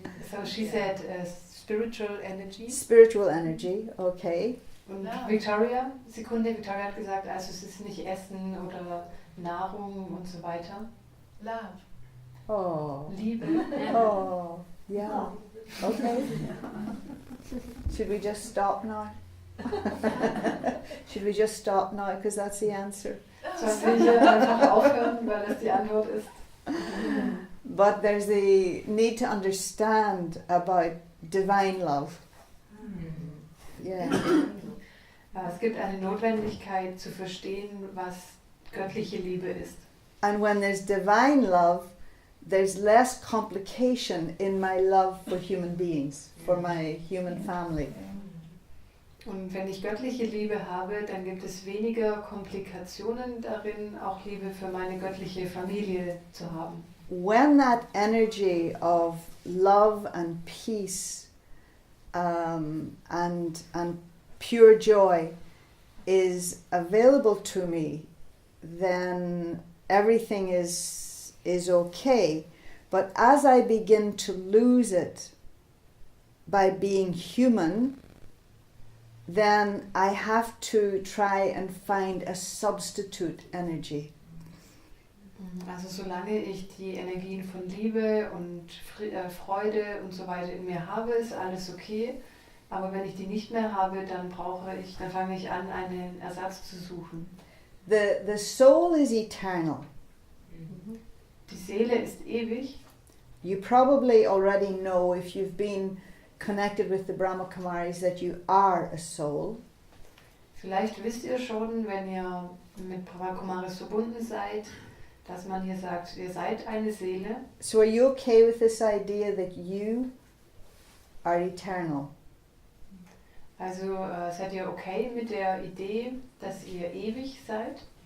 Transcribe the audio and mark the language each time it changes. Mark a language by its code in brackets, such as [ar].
[en] So she said spiritual energy. Spiritual energy, okay. [de] Und Victoria hat gesagt, also es ist nicht Essen oder Nahrung und so weiter. [en] Love. Oh, [de] Liebe. [en] oh, yeah, okay. Should we just stop now? Should we just stop now, because that's the answer. [de] Sollen wir hier einfach aufhören, weil das die Antwort ist? [en] But there's the need to understand about divine love. Yeah. [de] Es gibt eine Notwendigkeit zu verstehen, was göttliche Liebe ist. [en] And when there's divine love, there's less complication in my love for human beings, for my human family. [de] Und wenn ich göttliche Liebe habe, dann gibt es weniger Komplikationen darin, auch Liebe für meine göttliche Familie zu haben. [en] When that energy of love and peace and pure joy is available to me, then everything is okay. But as I begin to lose it by being human, then I have to try and find a substitute energy. [de] Also solange ich die Energien von Liebe und Freude und so weiter in mir habe, ist alles okay. Aber wenn ich die nicht mehr habe, dann fange ich an, einen Ersatz zu suchen. [en] The soul is eternal. [de] Die Seele ist ewig. [en] You probably already know, if you've been connected with the Brahma Kumaris, that you are a soul. [de] Vielleicht wisst ihr schon, wenn ihr mit Brahma Kumaris verbunden seid, dass man hier sagt, ihr seid eine Seele. [en] So are you okay with this idea that you are eternal? [de] Also seid ihr okay mit der Idee, dass ihr ewig seid?